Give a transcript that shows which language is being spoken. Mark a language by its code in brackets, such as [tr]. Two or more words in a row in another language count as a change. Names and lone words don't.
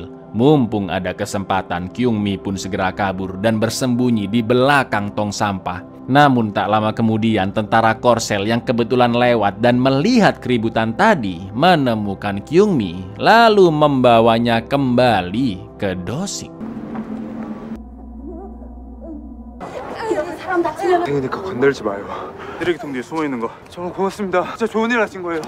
[id] Mumpung ada kesempatan, Kyungmi pun segera kabur dan bersembunyi di belakang tong sampah. Namun tak lama kemudian tentara Korsel yang kebetulan lewat dan melihat keributan tadi menemukan Kyungmi lalu membawanya kembali ke Dosik. [ko] 그러니까 건들지 마요. 쓰레기통 뒤에 숨어 있는 거. 정말 고맙습니다. 진짜 좋은 일 하신 거예요.